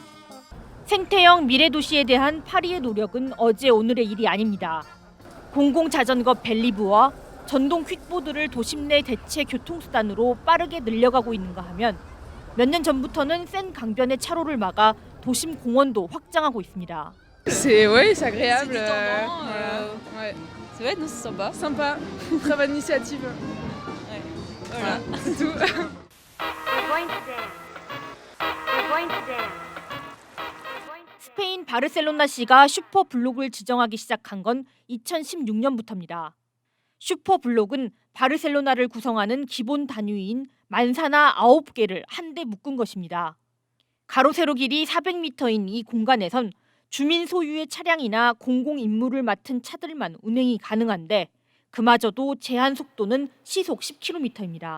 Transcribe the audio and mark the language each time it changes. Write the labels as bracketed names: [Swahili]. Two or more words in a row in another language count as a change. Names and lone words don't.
[Korean] 생태형 미래도시에 대한 파리의 노력은 어제 오늘의 일이 아닙니다. 공공자전거 벨리브와 전동 퀵보드를 도심 내 대체 교통수단으로 빠르게 늘려가고 있는가 하면 몇 년 전부터는 센 강변의 차로를 막아 도심 공원도 확장하고 있습니다. [French] C'est agréable. C'est détendant, Ouais. C'est vrai, non, c'est sympa. Sympa. Très bonne initiative. Voilà. C'est tout. [English] We're going to dance. We're going to dance. [Korean] 스페인 바르셀로나시가 슈퍼블록을 지정하기 시작한 건 2016년부터입니다. 슈퍼블록은 바르셀로나를 구성하는 기본 단위인 만사나 9개를 한데 묶은 것입니다. 가로 세로 길이 400m인 이 공간에선 주민 소유의 차량이나 공공 임무를 맡은 차들만 운행이 가능한데 그마저도 제한 속도는 시속 10km입니다.